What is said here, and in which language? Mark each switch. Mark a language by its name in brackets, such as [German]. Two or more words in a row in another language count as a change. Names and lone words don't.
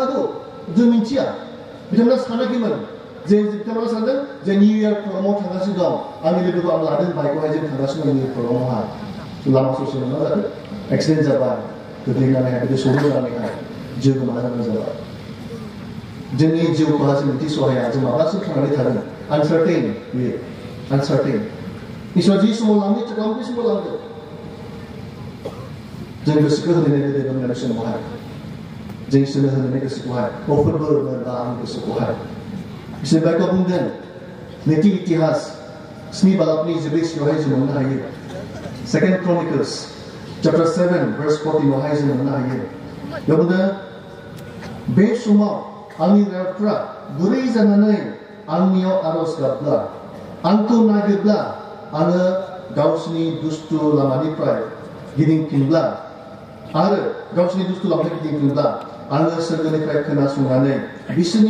[Bodo] हागौ जों मिथिया बिथांमोना सानाखैमोन जे बिथांमोना सानदों जे [English] new year [Bodo] प्रग्रामाव थांगासिनो दं आंनि लोगोखौ आं लादों बाइकआवहाय जों थांगासिनो दं [English] new year [Bodo] प्रग्रामावहाय लामा ससेयाव मा जादों एक्सिडेन्ट जाबाय गोग्लैनानैहाय बिदि सौदुनानैहाय जिउ गोमानो गोनां जाबाय जोंनि जिउखौहाय जों मिथिसहाया जों माब्लासिम थांनानै थागोन आनसार्टेन बेयो आनसार्टेन इसोरा जि समाव लांनो इच्छा खालामो बे समाव लांगोन जों गोसोखौ होनानै होनाय समावहाय जों इसोरनो होनानै गोसोखौहाय फोरबो मोनबा आंनि गोसोखौहाय इसोर बाइकआव बुंदों नैथि इतिहास 7 बालाबनि 14 जों मोननो हायो [English] 2 Chronicles chapter 7 verse 14 [Bodo] आवहाय जों मोननो हायो बेयाव बुंदों बे समाव आंनि रायफ्रा गुरै जानानै आंनियाव आरज गाबब्ला आंखौ नागिरब्ला आङो गावसिनि दुष्ट लामानिफ्राय गिदिंफिनब्ला आरो गावसिनि दुष्ट लामानिफ्राय गिदिंफिनब्ला आङो सोरगोनिफ्राय खोनासंनानै बिसोरनि